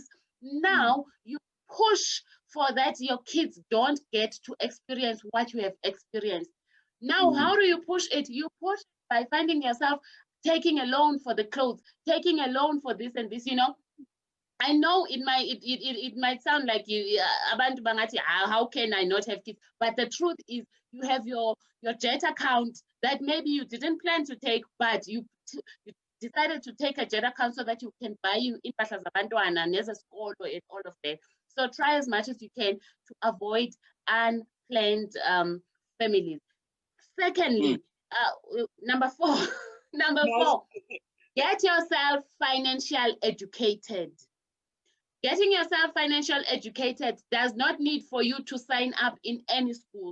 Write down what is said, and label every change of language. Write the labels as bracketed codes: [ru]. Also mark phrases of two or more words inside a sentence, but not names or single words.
[en] Now you push for that your kids don't get to experience what you have experienced. Now, how do you push it? You push by finding yourself taking a loan for the clothes, taking a loan for this and this, I know it might sound like [zu] abantu bangathi, [en] how can I not have kids? But the truth is you have your jet account that maybe you didn't plan to take, but you decided to take a jet account so that you can buy [zu] impahla zabantwana nezesikolo [en] and all of that. So try as much as you can to avoid unplanned families. Secondly, number four, get yourself financial educated. Getting yourself financial educated does not need for you to sign up in any school.